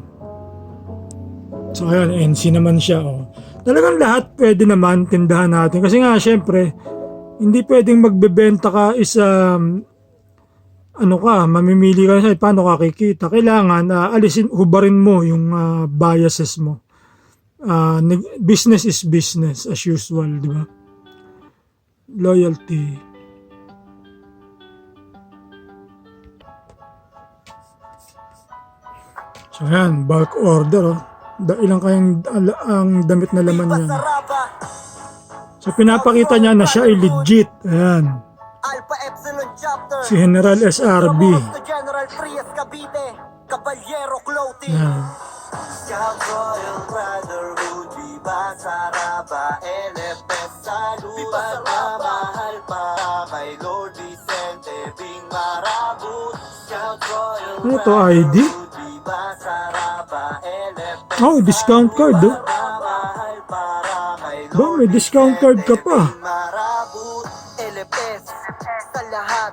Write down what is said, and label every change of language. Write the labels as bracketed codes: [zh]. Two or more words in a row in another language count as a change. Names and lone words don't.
[tl] So ayun, NC naman siya oh. Talagang lahat pwede naman tindahan natin kasi nga syempre hindi pwedeng magbebenta ka mamimili ka sa paano ka kikita. Kailangan hubarin mo yung biases mo. [en] Business is business as usual, [tl] di ba? Loyalty. So yan, [en] bulk order [tl] oh. Ilang kayang ang damit na laman niyan. So pinapakita niya na siya ay legit. Ayan. Alpha Epsilon Chapter. Si General SRB. [en] Promote to General Trias Cavite. [tl] Caballero Clothing. Ayan. Scout Royal Brotherhood. Viva Saraba. LFS Salud. Viva Saraba. Mahal pa kay Lord Vicente Bing Marabut. Scout Royal Ano to, ID? Viva Saraba. LFS Oh, [en] discount card, [tl] oh. mahal para kay Ba, may [en] discount card [tl] ka pa. Marabut. LFS sa lahat.